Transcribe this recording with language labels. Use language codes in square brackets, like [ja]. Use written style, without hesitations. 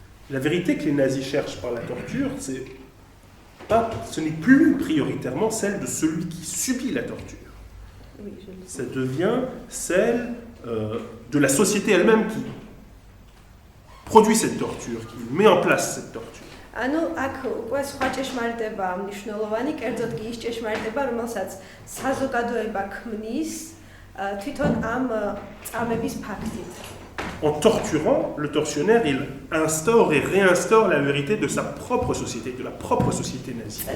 [fr] La vérité que les nazis cherchent par la torture, ce n'est plus prioritairement celle de celui qui subit la torture. Oui, ça devient celle de la société elle-même qui produit cette torture, qui met en place cette torture. [ka] ანუ აქ უკვე სხვა ჭეშმარიტებაა მნიშვნელოვანი, კერძოდ კი ის ჭეშმარიტება, რომელსაც საზოგადოება ქმნის თვითონ ამ წამების ფაქტით. [fr] En torturant, le tortionnaire, il instaure et réinstaure la vérité de sa propre société, de la propre société nazie.